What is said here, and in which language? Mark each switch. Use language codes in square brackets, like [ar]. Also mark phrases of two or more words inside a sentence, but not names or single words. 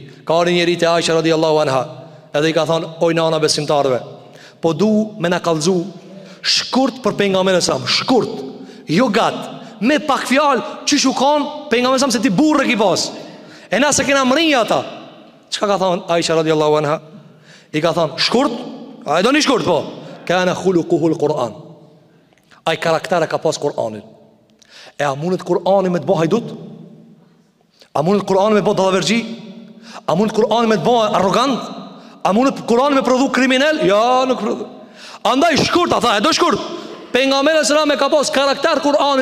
[sq] Ka arë njeri të Aisha [ar] رضي الله عنها, [sq] edhe i ka thonë, oj nana besimtarve, po du me na kallzu shkurt për pejgamberin sa, shkurt, jo gat, me pak fjalë çish u kanë pejgamberi sa se ti burrë ki pas. E na se kena mri ata. Çka ka thonë Aisha [ar] رضي الله عنها? [sq] I ka thonë shkurt, A e do një shkurt po? [ar] كان خلقه القرآن. [sq] Ai karaktere ka pas Kur'anin. E a mundet Kur'ani me të bëj hajdut? A mundet Kur'ani me të bëj dallaverxhi? A mundet Kur'ani me të bëj arrogant? A mundet Kur'ani me prodhu kriminal? Ja, nuk prodhu. Andaj shkurt, ata e do shkurt. Pejgamberi [ar] صلى الله عليه وسلم [sq] ka pas karakter Kur'anin.